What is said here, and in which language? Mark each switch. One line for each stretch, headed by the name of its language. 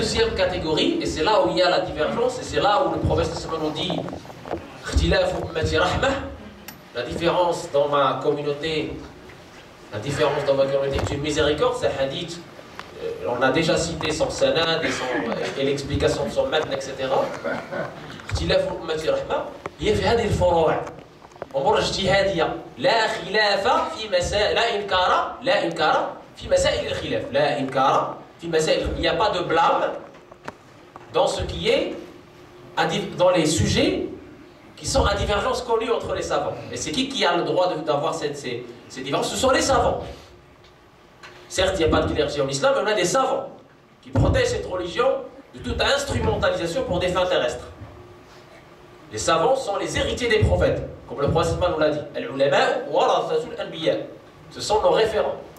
French: La deuxième catégorie, et c'est là où il y a la divergence, et c'est là où le prophète nous dit
Arabic: ikhtilafu ummati rahmah.
French: La différence dans ma communauté, est une miséricorde, c'est un hadith, on a déjà cité son sanad et l'explication de son matn, etc.
Arabic: اختلاف أمة رحمة هي في هذه الفروع أمور اجتهادية لا خلاف في مسائل لا إنكار في مسائل الخلاف لا إنكار في مسائل
French: il n'y a pas de blâme dans ce qui est dans les sujets qui sont à divergence connue entre les savants. Et c'est qui a le droit d'avoir ces divergences? Ce sont les savants. Certes, il n'y a pas de clergé en islam, mais on a des savants qui protègent cette religion de toute instrumentalisation pour des fins terrestres. Les savants sont les héritiers des prophètes, comme le prophète nous l'a dit.
Arabic: Al-ulama warathatul anbiya.
French: Ce sont nos référents.